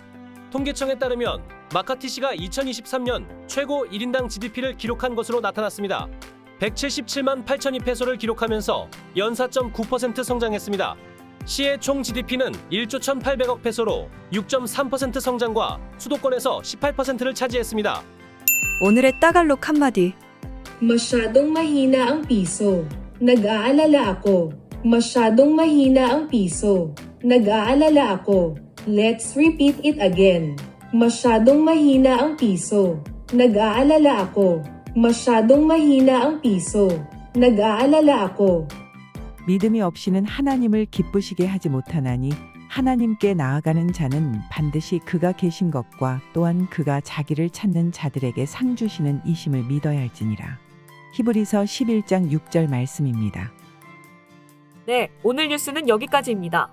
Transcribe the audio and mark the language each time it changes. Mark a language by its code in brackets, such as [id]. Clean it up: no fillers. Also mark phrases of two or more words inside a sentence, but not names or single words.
[ko] 통계청에 따르면 마카티시가 2023년 최고 1인당 GDP를 기록한 것으로 나타났습니다. 177만 8천이 페소를 기록하면서 연사 4.9% 성장했습니다. 시의 총 GDP는 1조 1,800억 페소로 6.3% 성장과 수도권에서 18%를 차지했습니다. 오늘의 따갈록 한마디. [tl] Masyadong mahina ang piso. Nag-aalala ako. Masyadong mahina ang piso. Nag-aalala ako. [en] Let's repeat it again. [tl] Masyadong mahina ang piso. Nag-aalala ako. Masyadong mahina ang piso. Nag-aalala ako. [ko] 믿음이 없이는 하나님을 기쁘시게 하지 못하나니 하나님께 나아가는 자는 반드시 그가 계신 것과 또한 그가 자기를 찾는 자들에게 상 주시는 이심을 믿어야 할지니라. 히브리서 11장 6절 말씀입니다. 네, 오늘 뉴스는 여기까지입니다.